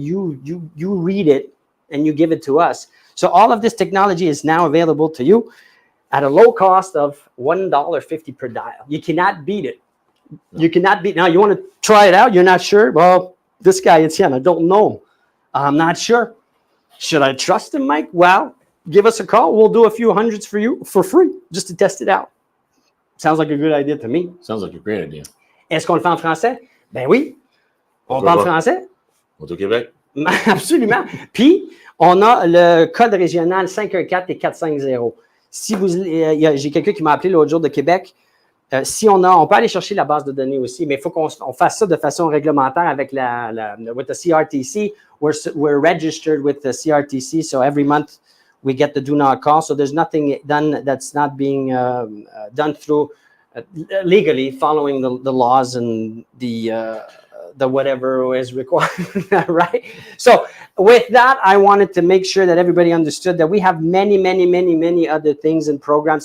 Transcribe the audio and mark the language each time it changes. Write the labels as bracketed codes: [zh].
[en] You read it and you give it to us. So all of this technology is now available to you at a low cost of $1.50 per dial. You cannot beat it. No. You cannot beat. Now you want to try it out. You're not sure. Well, this guy, Etienne, I don't know. I'm not sure. Should I trust him, Mike? Well, give us a call. We'll do a few hundreds for you for free just to test it out. Sounds like a good idea to me. Sounds like a great idea. [fr] Est-ce qu'on le fait en français? Ben oui. On parle français? On est au Québec. Absolument. Puis, on a le code régional 514 et 450. Si j'ai quelqu'un qui m'a appelé l'autre jour de Québec. On peut aller chercher la base de données aussi, mais il faut qu'on fasse ça de façon réglementaire avec [en] with the CRTC. We're registered with the CRTC, so every month we get the do not call. So there's nothing done that's not being done through legally following the laws and the whatever is required, right? So with that, I wanted to make sure that everybody understood that we have many other things and programs.